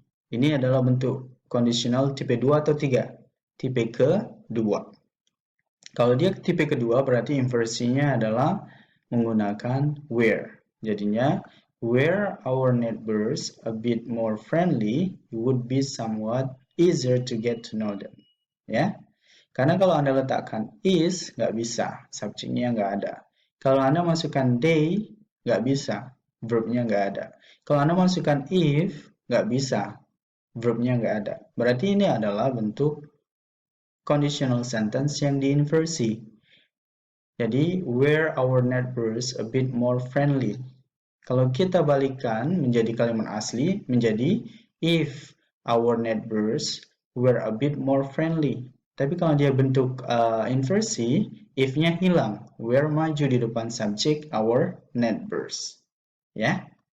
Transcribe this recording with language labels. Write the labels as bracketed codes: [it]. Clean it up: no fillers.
[id] Ini adalah bentuk conditional tipe 2 atau 3? Tipe kedua. Kalau dia tipe kedua berarti inversinya adalah menggunakan where. Jadinya [en] where our neighbors a bit more friendly, it would be somewhat easier to get to know them. [id] Ya. Karena kalau Anda letakkan is, nggak bisa. Subjeknya nggak ada. Kalau Anda masukkan they, nggak bisa, verbnya nggak ada. Kalau Anda masukkan if, nggak bisa, verbnya nggak ada. Berarti ini adalah bentuk conditional sentence yang diinversi. Jadi, [en] were our neighbors a bit more friendly. [id] Kalau kita balikan menjadi kalimat asli, menjadi [en] if our neighbors were a bit more friendly. [id] Tapi kalau dia bentuk inversi, if-nya hilang, were maju di depan subjek our neighbors. Ya.